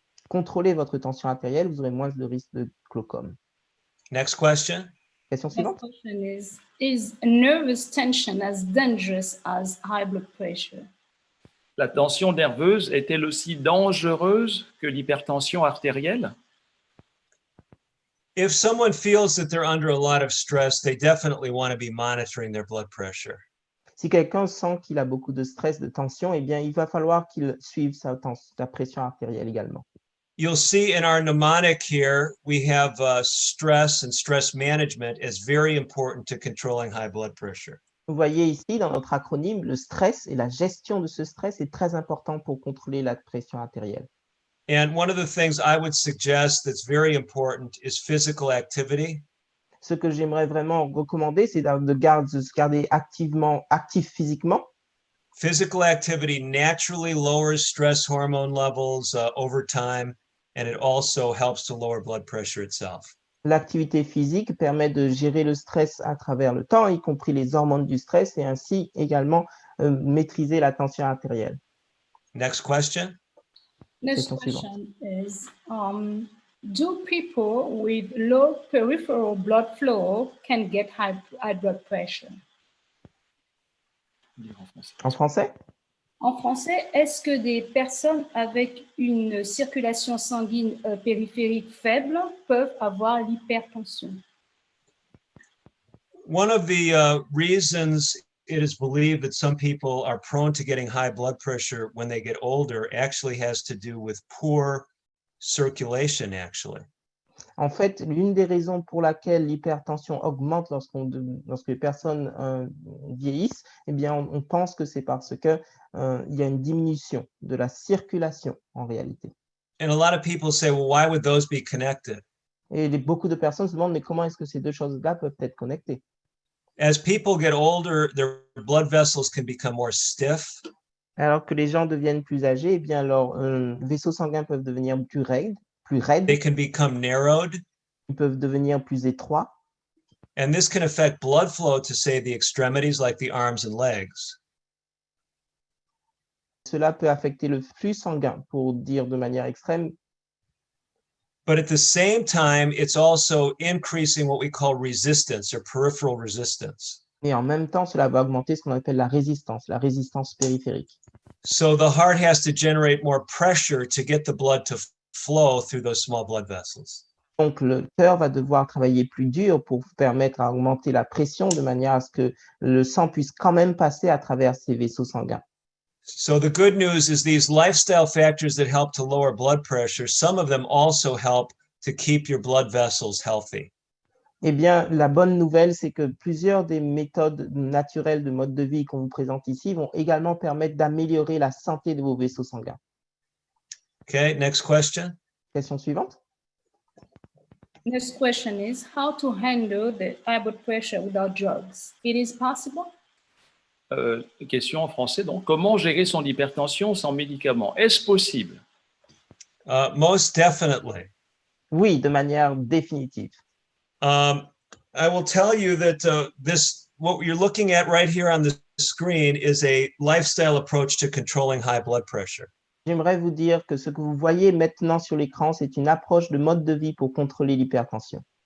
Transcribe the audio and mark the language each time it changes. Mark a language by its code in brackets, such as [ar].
[fr] Contrôlez votre tension artérielle, vous aurez moins de risque de glaucome. [en] Next question. [fr] Question suivante. [en] Next question is nervous tension as dangerous as high blood pressure? [fr] La tension nerveuse est-elle aussi dangereuse que l'hypertension artérielle? [en] If someone feels that they're under a lot of stress, they definitely want to be monitoring their blood pressure. [fr] Si quelqu'un sent qu'il a beaucoup de stress, de tension, eh bien, il va falloir qu'il suive sa pression artérielle également. [en] You'll see in our mnemonic here, we have stress and stress management as very important to controlling high blood pressure. [fr] Vous voyez ici, dans notre acronyme, le stress et la gestion de ce stress est très important pour contrôler la pression artérielle. [en] And one of the things I would suggest that's very important is physical activity. [fr] Ce que j'aimerais vraiment recommander, c'est de se garder actif physiquement. [en] Physical activity naturally lowers stress hormone levels over time, and it also helps to lower blood pressure itself. [fr] L'activité physique permet de gérer le stress à travers le temps, y compris les hormones du stress, et ainsi également maîtriser la tension artérielle. [en] Next question. Next question is, do people with low peripheral blood flow can get high blood pressure? [fr] En français? En français, est-ce que des personnes avec une circulation sanguine périphérique faible peuvent avoir l'hypertension? [en] One of the reasons it is believed that some people are prone to getting high blood pressure when they get older actually has to do with poor circulation, actually. [fr] En fait, l'une des raisons pour laquelle l'hypertension augmente lorsque les personnes vieillissent, eh bien, on pense que c'est parce que il y a une diminution de la circulation en réalité. [en] And a lot of people say, well, why would those be connected? [fr] Et beaucoup de personnes se demandent, mais comment est-ce que ces deux choses-là peuvent être connectées? [en] As people get older, their blood vessels can become more stiff. [fr] Alors que les gens deviennent plus âgés, eh bien, leurs vaisseaux sanguins peuvent devenir plus raides, [en] They can become narrowed. [fr] ils peuvent devenir plus étroits. [en] And this can affect blood flow to, say, the extremities like the arms and legs. [fr] Cela peut affecter le flux sanguin, pour dire de manière extrême. [en] But at the same time, it's also increasing what we call resistance or peripheral resistance. [fr] Et en même temps, cela va augmenter ce qu'on appelle la résistance périphérique. [en] So the heart has to generate more pressure to get the blood to flow through those small blood vessels. [fr] Donc, le cœur va devoir travailler plus dur pour permettre à augmenter la pression de manière à ce que le sang puisse quand même passer à travers ces vaisseaux sanguins. [en] So the good news is these lifestyle factors that help to lower blood pressure, some of them also help to keep your blood vessels healthy. [fr] Eh bien, la bonne nouvelle, c'est que plusieurs des méthodes naturelles de mode de vie qu'on vous présente ici vont également permettre d'améliorer la santé de vos vaisseaux sanguins. [en] Okay, next question. [fr] Question suivante. [en] Next question is how to handle the high blood pressure without drugs. It is possible? [fr] Question en français, donc. Comment gérer son hypertension sans médicaments? Est-ce possible? [en] Most definitely. [fr] Oui, de manière définitive. [en] I will tell you that what you're looking at right here on the screen is a lifestyle approach to controlling high blood pressure. [fr] J'aimerais vous dire que ce que vous voyez maintenant sur l'écran, c'est une approche de mode de vie pour contrôler l'hypertension.